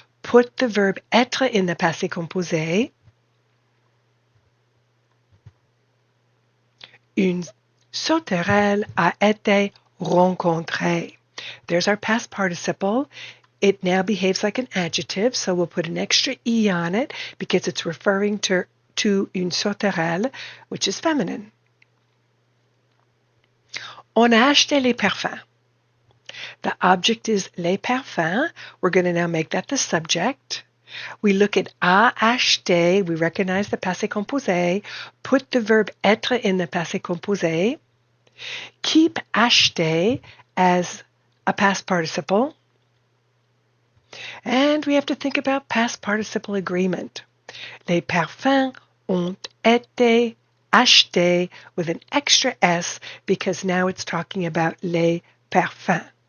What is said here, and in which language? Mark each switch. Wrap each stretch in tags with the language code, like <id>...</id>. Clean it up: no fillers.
<en>Put the verb être in the passé composé.</en> <fr>Une sauterelle a été rencontrée.</fr> <en>There's our past participle. It now behaves like an adjective, so we'll put an extra E on it because it's referring to une sauterelle, which is feminine. On a acheté les parfums. The object is les parfums. We're going to now make that the subject. We look at a acheté. We recognize the passé composé. Put the verb être in the passé composé. Keep acheté as a past participle. And we have to think about past participle agreement. Les parfums ont été achetés with an extra S because now it's talking about les parfums.</en>